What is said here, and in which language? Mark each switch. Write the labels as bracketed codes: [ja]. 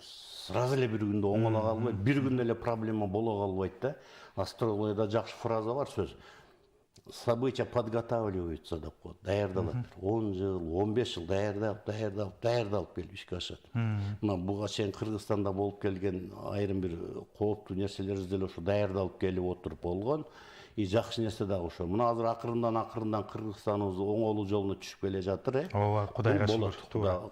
[ky] Сразу эле бир күндө оңоло калбайт, бир күндө эле проблема боло калбайт да. Астрологияда жакшы фраза бар сөз. [ru] События подготавливаются [ky] деп коет, даярдалат. 10 жыл, 15 жыл даярдалып келип ишке ашат. Мына буга чейин Кыргызстанда болуп келген айрым бир кооптуу нерселер деле ошо даярдалып келип отуруп болгон. И жакшы нерсе дагы ошо. Мына азыр акырындан Кыргызстаныбыз оңолуу жолуна түшүп келе жатыр. Ооба, Кудайга шүгүр.